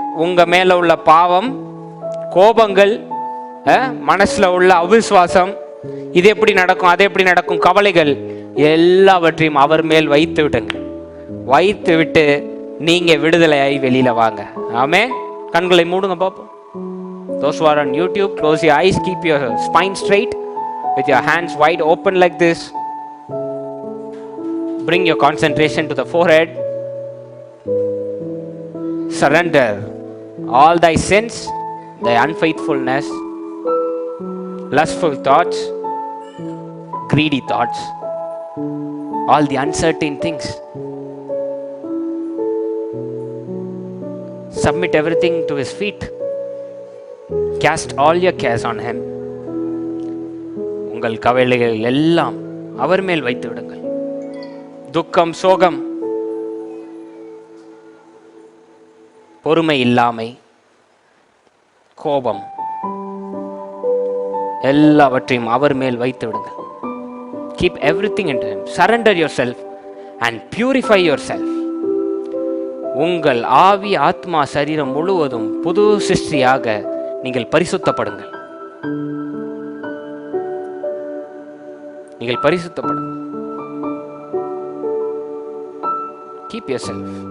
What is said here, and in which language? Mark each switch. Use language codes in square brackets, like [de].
[ta] உங்க மேல உள்ள பாவம், கோபங்கள், மனசுல உள்ள அவிசுவாசம், இது எப்படி நடக்கும் அது எப்படி நடக்கும், கவலைகள் எல்லாவற்றையும் அவர் மேல் வைத்து விடுங்க. வைத்து விட்டு நீங்க விடுதலையாய் வெளியில வாங்க. ஆமென். கண்களை மூடுங்க பாப்போம். [en] Those who are on YouTube, close your eyes, keep your spine straight with your hands wide open like this. Bring your concentration to the forehead. Surrender all thy sins, thy unfaithfulness, lustful thoughts, greedy thoughts, all the uncertain things. Submit everything to his feet. Cast all your cares on him. [ta] உங்கள் கவலைகள் எல்லாம் அவர் மேல் வைத்து விடுங்கள். துக்கம், சோகம், பொறுமை இல்லாமை, கோபம் எல்லாவற்றையும் அவர் மேல் வைத்து விடுங்கள். [en] Keep everything into him. Surrender yourself and purify yourself. [ta] உங்கள் ஆவி, ஆத்மா, சரீரம் முழுவதும் புது சிருஷ்டியாக நீங்கள் பரிசுத்தப்படுங்கள். நீங்கள் பரிசுத்தப்படுங்கள். [en] Keep yourself.